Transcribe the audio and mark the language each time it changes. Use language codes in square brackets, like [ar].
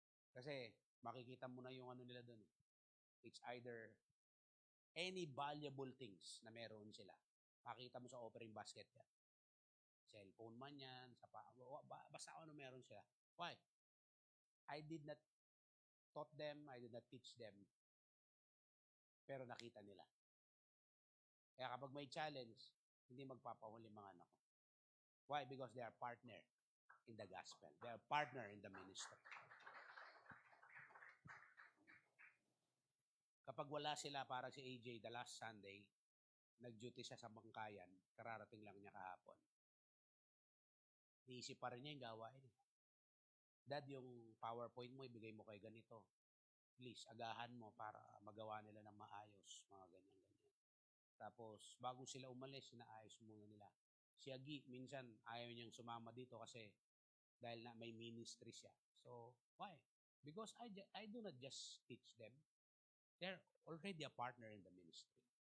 [tl] Kasi makikita mo na yung nila doon. [en] It's either any valuable things [tl] na meron sila. Makikita mo sa offering basket yan. Cellphone man yan, basta ano meron sila. Why? [en] I did not taught them, I did not teach them, [tl] pero nakita nila. Kaya kapag may challenge, hindi magpapahuli mga anak ko. [en] Why? Because they are partner in the gospel. They are partner in the ministry. [tl] Kapag wala sila, para si AJ, [en] the last Sunday, [tl] nag-duty siya sa Bangkayan, kararating lang niya kahapon. Iisip pa rin niya yung gawain. Dad, yung PowerPoint mo, ibigay mo kay ganito. Please, agahan mo para magawa nila ng maayos, mga ganyan-ganyan. Tapos, bago sila umalis, sinaayos muna nila. Si Agi, minsan, ayaw niyang sumama dito kasi dahil na may ministry siya. [en] So, why? Because I do not just teach them. They're already a partner in the ministry.